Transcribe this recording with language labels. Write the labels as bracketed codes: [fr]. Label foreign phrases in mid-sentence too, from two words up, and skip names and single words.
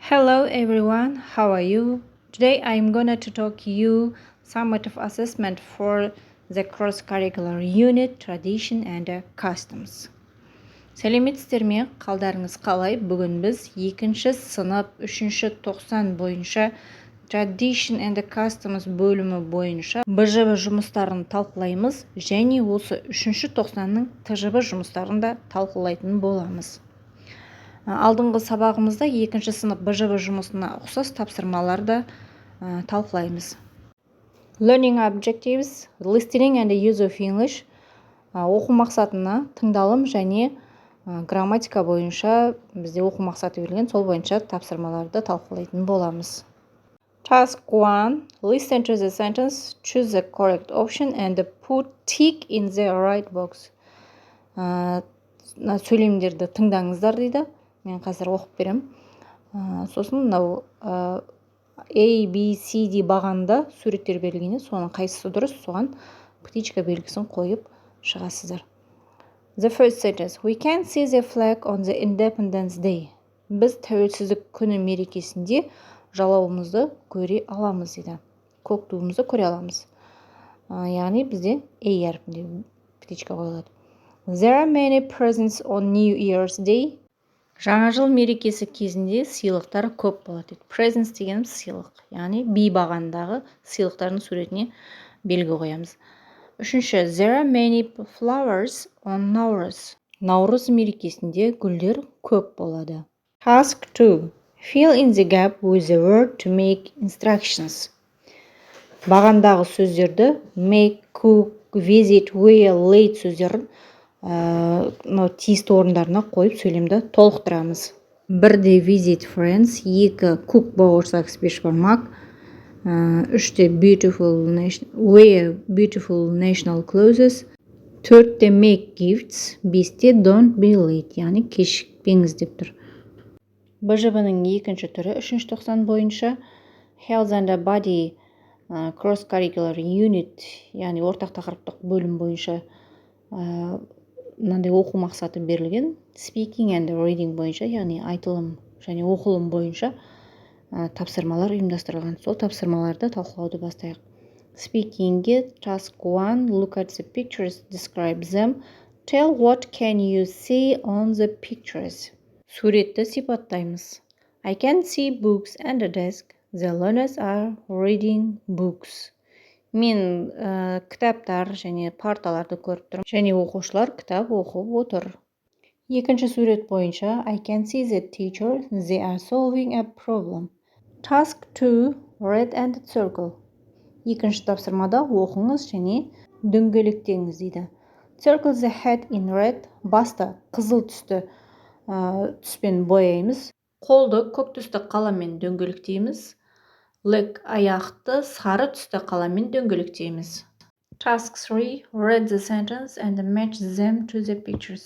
[en] Hello everyone, how are you? Today I'm gonna to talk you summative assessment for the cross-curricular unit, tradition and customs. [kk] Сәлеметсіздер ме? Қалдарыңыз қалай? Бүгін біз екінші сынып 3-ші тоқсан бойынша [en] tradition and customs [kk] бөлімі бойынша БЖБ жұмыстарын талқылаймыз және осы 3-ші тоқсанның ТЖБ жұмыстарын да талқылайтын боламыз. Алдыңғы сабағымызда 2-ші сынып БЖБ жұмысына ұқсас тапсырмаларды талқылаймыз. [en] Learning objectives, listening and use of English. [kk] Оқу мақсатына тыңдалым және грамматика бойынша бізде оқу мақсаты берілген, сол бойынша тапсырмаларды талқылайтын боламыз. [en] Task 1. Listen to the sentence, choose the correct option and put tick in the right box. [kk] Сөйлемдерді тыңдаңыздар дейді. Мен қазір оқып берем. Сосын мынау A, B, C, D бағанда суреттер берілгенде, соның қайсысы дұрыс, соған птичка белгісін қойып шығасыздар. [en] The first sentence. We can see the flag on the Independence Day. [kk] Біз тәуелсіздік күні мерекесінде жалауымызды көре аламыз дейді. Көк туымызды көре аламыз. Яғни бізде A әрпінде птичка қойылады. [en] There are many presents on New Year's Day. [kk] Жаңа жыл мерекесі кезінде сыйлықтар көп болады. Presents дегеніміз сыйлық. Яғни B бағандағы сыйлықтардың суретіне белгі қоямыз. Үшінші, [en] there are many flowers on Наурыз. [kk] Наурыз мерекесінде гүлдер көп болады. [en] Task 2. Fill in the gap with the word to make instructions. [kk] Бағандағы сөздерді [en] make, cook, visit, wear, late [kk] сөздерін тиісті орындарына қойып сөйлемді толықтырамыз. [en] Бірде visit friends, 2 cook [kk] бауырсақ спеш бармақ, [en] 3-те wear beautiful national clothes, 4-те make gifts, 5-те don't be late, [kk] яғни кешікпеңіз деп тұр. БЖБ-нің екінші түрі 3-ші тоқсан бойынша [en] health and body cross-curricular unit, [kk] яғни ортақ тақырыптық бөлім бойынша мынандай оқу мақсаты берілген. [en] Speaking and reading [kk] бойынша, яғни айтылым және оқылым бойынша тапсырмалар ұйымдастырылған. Сол тапсырмаларды талқылауды бастайық. [en] Speaking-ге task 1. Look at the pictures, describe them. Tell what can you see on the pictures. [kk] Суретті сипаттаймыз. [en] I can see books and a desk. The learners are reading books. [kk] Мен кітаптар және парталарды көріп тұрмын. Және оқушылар кітап оқып отыр. Екінші сурет бойынша [en] I can see the teacher. They are solving a problem. Task 2. Read and circle. [kk] Екінші тапсырмада оқыңыз және дөңгелектеңіз дейді. [en] Circle the head in red. [kk] Басты қызыл түспен бояймыз. Қолды көк түсті қаламмен дөңгелектейміз. Leg аяқты сары түсті қаламмен дөңгелектейміз. [en] Task 3. Read the sentence and match them to the pictures.